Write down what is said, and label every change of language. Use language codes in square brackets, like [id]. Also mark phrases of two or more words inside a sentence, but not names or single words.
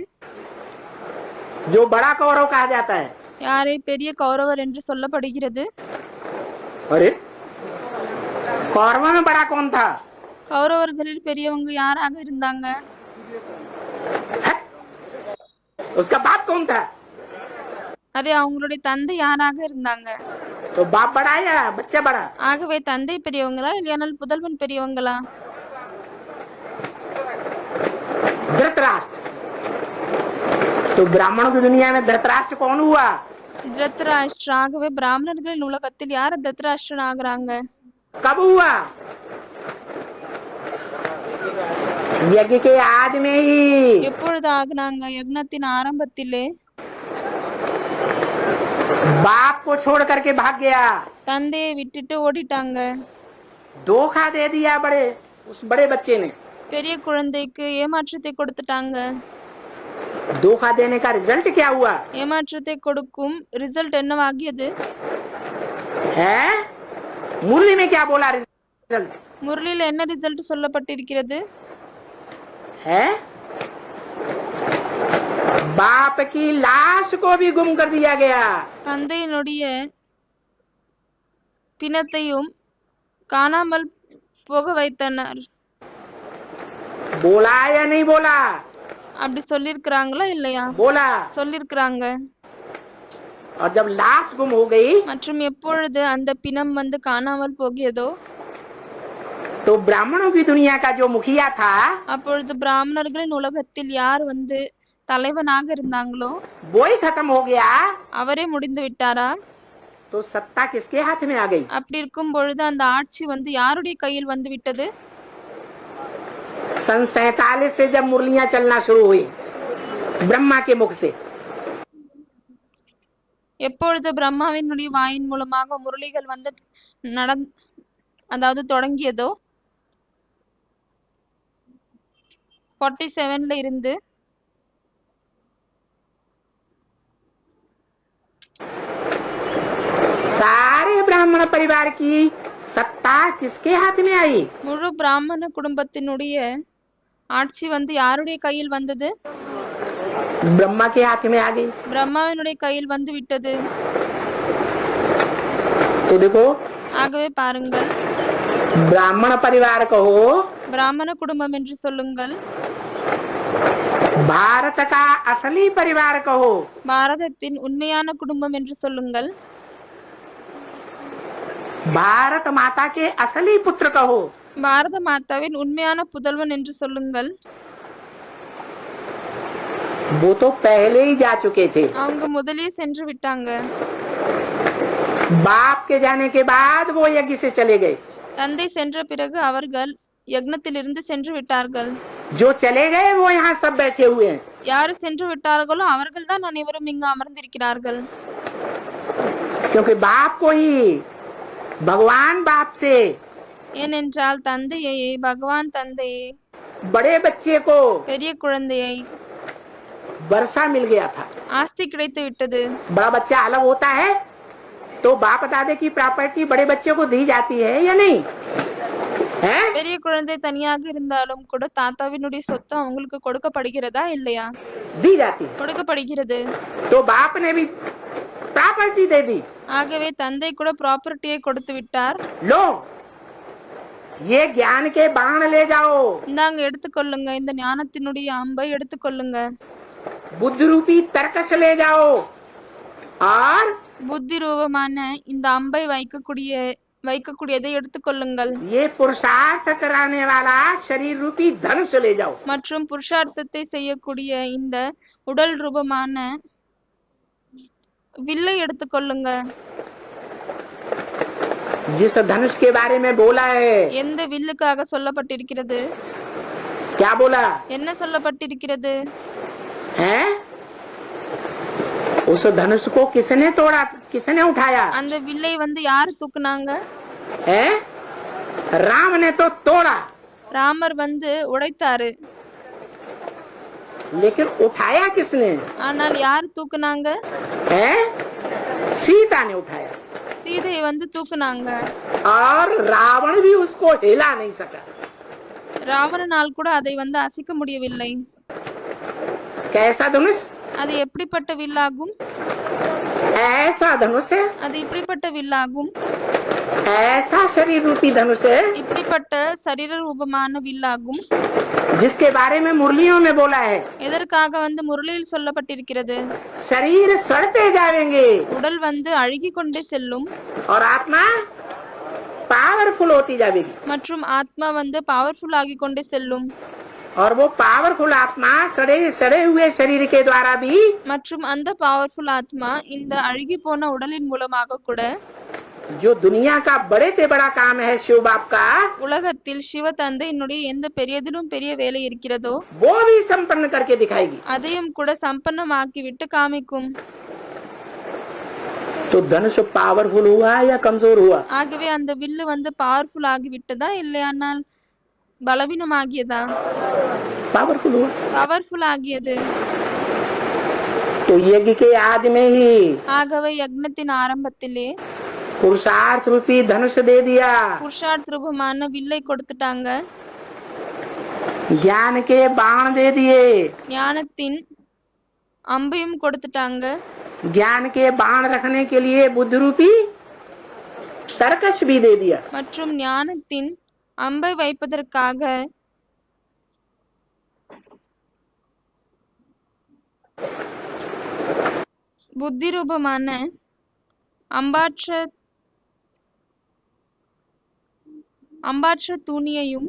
[hi] जो बड़ा कौरव कहा जाता है। [ta] யாரே பெரிய கௌரவர் என்று சொல்லப்படுகிறது? [hi] अरे कौरवों में बड़ा कौन था? [ta] கௌரவர்களில் பெரியவங்க யாராக இருந்தாங்க? [hi] उसका बाप कौन था? [ta] அரே அவங்களுடைய தந்தை யாராக இருந்தாங்க? [hi] तो बाप बड़ा या बच्चा बड़ा? [ta] ஆகவே தந்தை பெரியவங்களா இல்லையானால் புதல்வன் பெரியவங்களா? [hi] धृतराष्ट्र। तो ब्राह्मणों की दुनिया में धृतराष्ट्र कौन हुआ? [ta] திருதராஷ்டிர. ஆகவே பிராமணர்களின் உலகத்தில் யார் திருதராஷ்டிரன் ஆகுறாங்க? [hi] कब हुआ? यज्ञ के आद में ही। [ta] எப்பொழுது ஆகுனாங்க? யக்னத்தின் ஆரம்பத்திலே. [hi] बाप को छोड़ करके भाग गया, [ta] தந்தையை விட்டுட்டு ஓடிட்டாங்க. [hi] धोखा दे दिया उस बड़े बच्चे ने। [ta] பெரிய குழந்தைக்கு ஏமாற்றத்தை கொடுத்துட்டாங்க. [hi] धोखा देने का रिजल्ट क्या हुआ? [ta] ஏமாற்றத்தை கொடுக்கும் ரிசல்ட் என்னவாகியது? [hi] है मुरली में क्या बोला रिजल्ट? [ta] முரளியில் என்ன ரிசல்ட் சொல்லப்பட்டிருக்கிறது? [hi] है बाप की लाश को भी गुम कर दिया गया। [ta] தந்தையினுடைய பிணத்தையும் காணாமல் போக வைத்தனர். [hi] बोला या नहीं बोला? [ta] அப்படி சொல்லிருக்கிறாங்களா இல்லையா? [hi] बोला। [ta] சொல்லிருக்கிறாங்க. [hi] और जब लाश गुम हो गई [ta] மற்றும் எப்பொழுது அந்த பிணம் வந்து காணாமல் போகியதோ [hi] तो ब्राह्मणों की दुनिया का जो मुखिया था [ta] அப்பொழுது பிராமணர்களின் உலகத்தில் யார் வந்து தலைவனாக இருந்தாங்களோ [hi] वो ही खत्म हो गया। [ta] அவரே முடிந்து விட்டாரா? [hi] तो सत्ता किसके हाथ में आ गई? [ta] அப்படி இருக்கும் பொழுது அந்த ஆட்சி வந்து யாருடைய கையில் வந்து விட்டது? [hi] सन 47 से जब मुरलियां चलना शुरू हुई ब्रह्मा के मुख से, [ta] எப்பொழுது பிரம்மாவினுடைய வாயின் மூலமாக முரளிகள் வந்து அதாவது தொடங்கியதோ 47ல இருந்து [hi] सारे ब्राह्मण परिवार की सत्ता किसके हाथ में आई? [ta] முழு பிராமண குடும்பத்தினுடைய ஆட்சி வந்து யாருடைய கையில் வந்தது? [hi] ब्रह्मा के हाथ में आ गई। [ta] பிரம்மாவினுடைய கையில் வந்து விட்டது. [hi] तो देखो [ta] ஆகவே பாருங்கள், [hi] ब्राह्मण परिवार कहो, [ta] பிராமண குடும்பம் என்று சொல்லுங்கள், [hi] भारत का असली परिवार कहो, [ta] பாரதத்தின் உண்மையான குடும்பம் என்று சொல்லுங்கள், [hi] भारत माता के असली पुत्र कहो, [ta] பாரத மாதாவின் உண்மையான புதல்வன் என்று சொல்லுங்கள். [hi] वो तो पहले ही जा चुके थे। [ta] அவங்க முதலே சென்று விட்டாங்க. [hi] बाप के जाने के बाद वो यज्ञ से चले गए। [ta] தந்தை சென்ற பிறகு அவர்கள் யக்னத்திலிருந்து சென்று விட்டார்கள். [hi] जो चले गए वो यहाँ सब बैठे हुए हैं। [ta] யார் சென்று விட்டார்களோ அவர்கள் தான் அனைவரும் இங்கு அமர்ந்திருக்கிறார்கள். [hi] क्योंकि बाप को ही भगवान बाप से [ta] ஏனென்றால் தந்தையை, பகவான் தந்தையை, [hi] बड़े बच्चे को [ta] பெரிய குழந்தையை [hi] वर्षा मिल गया था। [ta] ஆஸ்தி கிடைத்து விட்டது. [hi] बड़ा बच्चा अलग होता है तो बाप दादे की प्रॉपर्टी बड़े बच्चे को दी जाती है या नहीं है? [ta] பெரிய குழந்தை தனியாக இருந்தாலும் கூட தாத்தாவினுடைய சொத்து அவங்களுக்கு கொடுக்கப்படுகிறதா இல்லையா? [hi] दी जाती है। [ta] கொடுக்கப்படுகிறது. [hi] तो बाप ने भी प्रॉपर्टी दे दी। [ta] ஆகவே தந்தை கூட ப்ராப்பர்ட்டியை கொடுத்து விட்டார். [hi] लो ये ज्ञान के बाण ले जाओ, [ta] இந்தாங்க எடுத்துக்கொள்ளுங்க, இந்த ஞானத்தினுடைய அம்பை எடுத்துக்கொள்ளுங்க, [hi] बुद्धि रूपी तर्कस ले जाओ और [ta] புத்தி ரூபமான இந்த அம்பை வைக்கக்கூடியதை எடுத்துக்கொள்ளுங்கள், [hi] ये पुरुषार्थ कराने वाला शरीर रूपी धनुष ले जाओ। [ta] மற்றும் புருஷார்த்தத்தை செய்யக்கூடிய இந்த உடல் ரூபமான வில்லை எடுத்துக்கொள்ளுங்க. [hi] जिस धनुष के बारे में बोला है, [ta] எந்த வில்லுக்காக சொல்லப்பட்டிருக்கிறது? [hi] क्या बोला [ta] என்ன சொல்லப்பட்டிருக்கிறது? [hi] है? उस धनुष को किसने तोड़ा, किसने उठाया [ta] அந்த வில்லை யார் தூக்குனாங்க? [hi] है? राम ने तो तोड़ा, [ta] ராமர் உடைத்தாரு. [hi] लेकिन उठाया किसने [ta] ஆனால் யார் தூக்குனாங்க? [hi] है? सीता ने उठाया [ta] சீதையை தூக்குனாங்க. [hi] और रावण भी उसको हिला नहीं सका। [ta] ராவணனால் கூட அதை அசைக்க முடியவில்லை. [hi] कैसा धनुष? [ta] அது எப்படிப்பட்ட வில்லாகும்? [hi] ऐसा धनुष है, [ta] அது இப்படிப்பட்ட வில்லாகும். [hi] ऐसा शरीर रूपी धनुष है [ta] இப்படிப்பட்ட சரீர ரூபமான வில்லாகும். [hi] जिसके बारे में मुरलियों में बोला है, [ta] எதற்காக முரளியில் சொல்லப்பட்டிருக்கிறது? [hi] शरीर सड़ते जाएंगे [ta] உடல் அழுகி கொண்டே செல்லும் [hi] और आत्मा पावरफुल होती जाएगी। [ta] மற்றும் ஆத்மா பவர்ஃபுல் ஆகி கொண்டே செல்லும். [hi] और वो पावरफुल आत्मा सड़े हुए शरीर के द्वारा भी [ta] மற்றும் அந்த பவர்ஃபுல் ஆத்மா இந்த அழுகி போன உடலின் மூலமாக கூட [hi] जो दुनिया का बड़े से बड़ा काम है शिव बाप का, [ta] உலகத்தில் சிவ தந்தையினுடைய எந்த பெரியதிலும் பெரிய வேலை இருக்கிறதோ [hi] वो भी संपन्न करके दिखाएगी। [ta] அதையும் கூட சம்பன்னமாக்கி விட்டு காமிக்கும். [hi] तो धनुष पावरफुल हुआ या कमजोर हुआ? [ta] ஆகவே அந்த வில்லு பவர்ஃபுல் ஆகி விட்டதா இல்லையானால் பலவீனமாகியதா? [hi] पावरफुल हुआ, [ta] பவர்ஃபுல் ஆகியது. [hi] तो यज्ञ के आदि में ही [ta] ஆகவே யக்னத்தின் ஆரம்பத்திலே [hi] पुरुषार्थ रूपी धनुष दे दिया, [ta] புருஷார்த்த ரூபமான வில்லை கொடுத்துட்டாங்க, [hi] ज्ञान के बाण दे दिए, [ta] ஞானத்தின் அம்பையும் கொடுத்துட்டாங்க, [hi] ज्ञान के बाण रखने के लिए बुद्धि रूपी तर्कश भी दे दिया। [ta] மற்றும் ஞானத்தின் அம்பை வைப்பதற்காக புத்தி ரூபமான அம்பாற்ற தூணியையும்